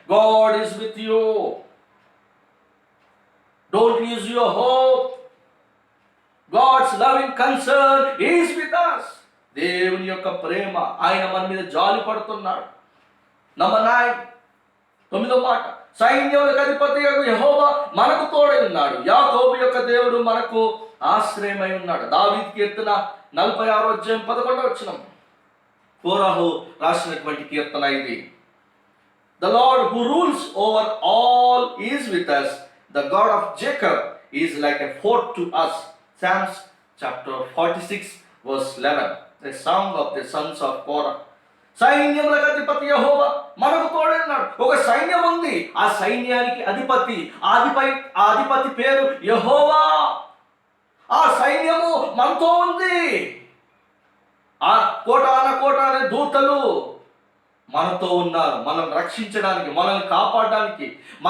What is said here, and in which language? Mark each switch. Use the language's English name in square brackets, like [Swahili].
[English] God is with you. Don't lose your hope. God's loving concern is with us. [Telugu] దేవుని యొక్క ప్రేమ, ఆయన మన మీద జాలి పడుతున్నాడు. నంబర్ 9, 9వ మాట, సైన్యములకు అధిపతి యెహోవా మనకు తోడై ఉన్నాడు. యాకోబు యొక్క దేవుడు మనకు ఆశ్రయమై ఉన్నాడు. దావీదు కీర్తన 46వ అధ్యాయం 11వ వచనం. కోరాహు రాసినటువంటి కీర్తన ఇది. [English] The Lord who rules over all is with us. The God of Jacob is like a fort to us. Psalms chapter 46 verse 11. The song of the sons of Korah. [Telugu] సైన్యములకు అధిపతి యెహోవా మనకు తోడైనాడు. ఒక సైన్యం ఉంది, ఆ సైన్యానికి అధిపతి, ఆ అధిపతి పేరు యెహోవా. ఆ సైన్యము మనతో ఉంది. ఆ కోటాన దూతలు మనతో ఉన్నారు, మనం రక్షించడానికి, మనల్ని కాపాడడానికి.